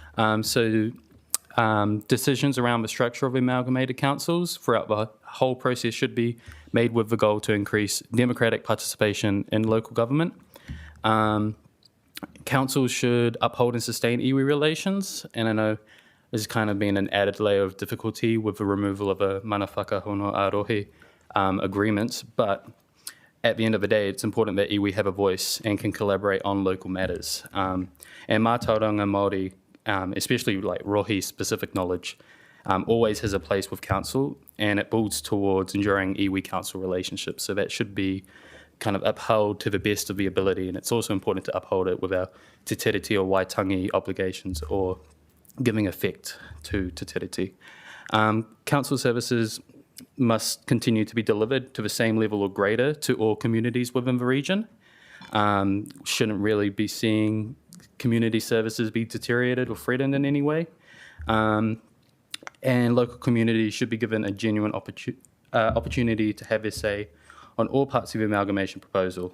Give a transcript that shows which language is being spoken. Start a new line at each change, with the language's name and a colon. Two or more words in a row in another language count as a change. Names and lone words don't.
English: Decisions around the structure of amalgamated councils throughout the whole process should be made with the goal to increase democratic participation in local government. Councils should uphold and sustain iwi relations, and I know there's kind of been an added layer of difficulty with the removal of a
Māori: mana whakahono arohi
English: agreements, but at the end of the day, it's important that iwi have a voice and can collaborate on local matters.
Māori: And mātauranga Māori,
English: especially like rohi-specific knowledge, always has a place with council, and it builds towards enduring iwi council relationships. So that should be kind of upheld to the best of the ability, and it's also important to uphold it with our te tiriti or waitangi obligations or giving effect to te tiriti. Council services must continue to be delivered to the same level or greater to all communities within the region. Shouldn't really be seeing community services be deteriorated or threatened in any way. And local communities should be given a genuine opportunity to have their say on all parts of the amalgamation proposal.